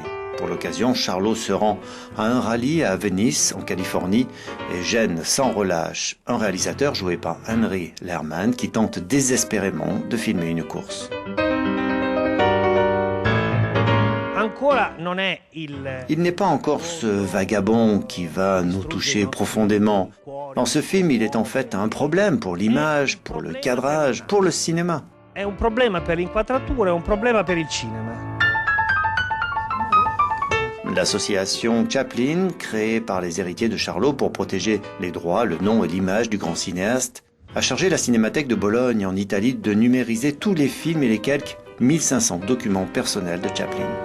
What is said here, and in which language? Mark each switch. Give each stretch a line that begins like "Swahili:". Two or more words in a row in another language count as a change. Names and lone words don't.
French: Pour l'occasion, Charlot se rend à un rallye à Venice, en Californie, et gêne sans relâche un réalisateur joué par Henry Lerman qui tente désespérément de filmer une course. Il n'est pas encore ce vagabond qui va nous toucher profondément. Dans ce film, il est en fait un problème pour l'image, pour le cadrage, pour le cinéma.
Italian: È un problema per l'inquadratura, è un problema per il cinema.
French: L'association Chaplin, créée par les héritiers de Charlot pour protéger les droits, le nom et l'image du grand cinéaste, a chargé la Cinémathèque de Bologne en Italie de numériser tous les films et les quelques 1500 documents personnels de Chaplin.